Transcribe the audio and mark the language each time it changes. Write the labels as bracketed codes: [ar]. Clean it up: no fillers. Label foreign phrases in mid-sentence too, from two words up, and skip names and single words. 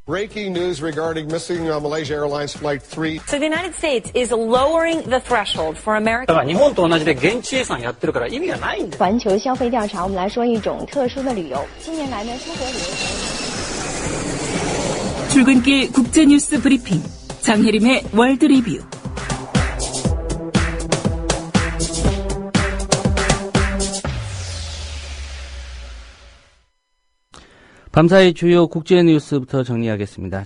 [en] Breaking news regarding missing Malaysia Airlines Flight 3. So the United States is lowering the threshold for American. [ja] 日本と同じで現地予算やってるから意味がないんだ。 [zh] 环球消费调查，我们来说一种特殊的旅游。近年来呢，出国旅游。 [ko] 출근길 국제뉴스 브리핑 장혜림의 월드 리뷰. 밤사이 주요 국제 뉴스부터 정리하겠습니다.